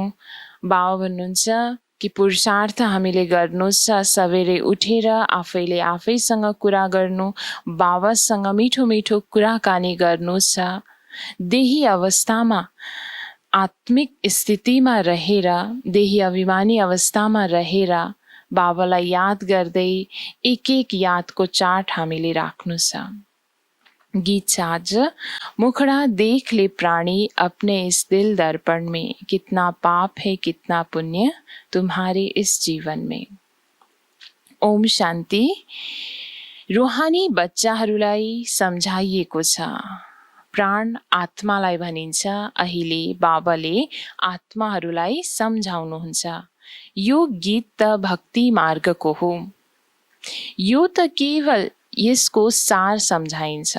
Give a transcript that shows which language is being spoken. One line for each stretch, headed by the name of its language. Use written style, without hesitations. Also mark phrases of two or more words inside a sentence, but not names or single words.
Nepali: बाबा भन्नुहुन्छ कि पुरुषार्थ हामीले गर्नु छ, सवेरै उठेर आफैले आफैसँग कुरा गर्नु, बाबासँग मिठो मिठो कुराकानी गर्नु छ। देही अवस्थामा आत्मिक स्थितिमा रहेर, देही अभिमानी अवस्थामा रहेर बाबालाई याद गर्दै एक एक यादको चार्ट हामीले राख्नु छ। गीत छ आज,
Hindi: मुखड़ा देख ले प्राणी अपने इस दिल दर्पण में, कितना पाप है कितना पुण्य तुम्हारे इस जीवन में।
Nepali: ओम शान्ति। रूहानी बच्चाहरूलाई सम्झाइएको छ। प्राण आत्मालाई भनिन्छ। अहिले बाबाले आत्माहरूलाई सम्झाउनुहुन्छ। यो गीत त भक्ति मार्गको हो। यो त केवल यसको सार सम्झाइन्छ।